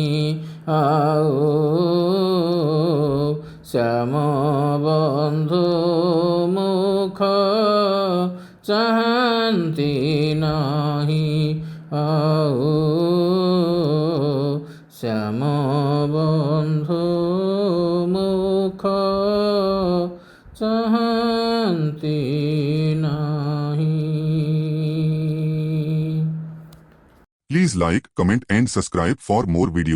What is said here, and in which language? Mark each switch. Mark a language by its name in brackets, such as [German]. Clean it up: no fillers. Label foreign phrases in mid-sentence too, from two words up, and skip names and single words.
[Odia] ଆଉ ଶ୍ୟାମ ବନ୍ଧୁ ମୁଖ ଚାହାନ୍ତି ନାହିଁ। ଆଉ ଶ୍ୟାମ ବନ୍ଧୁ ମୁଖ ଚାହାନ୍ତି ନାହିଁ। [English] Please like, comment and subscribe for more videos.